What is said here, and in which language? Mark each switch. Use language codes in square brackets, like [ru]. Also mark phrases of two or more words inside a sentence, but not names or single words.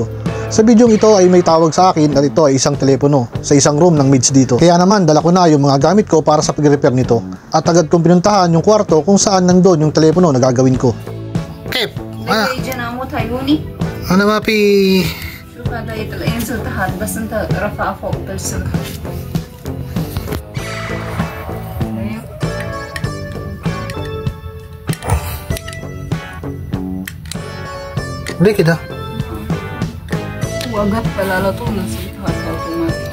[tl] Sa video ito ay may tawag sa akin at ito ay isang telepono sa isang room ng Mids dito. Kaya naman dala ko na yung mga gamit ko para sa pag-repair nito. At agad kong pinuntahan yung kwarto kung saan nandun yung telepono na gagawin ko. Okay. Ano mapi? [ar] ليه كده؟ هو قفل على طول نسيتها اوتوماتيك.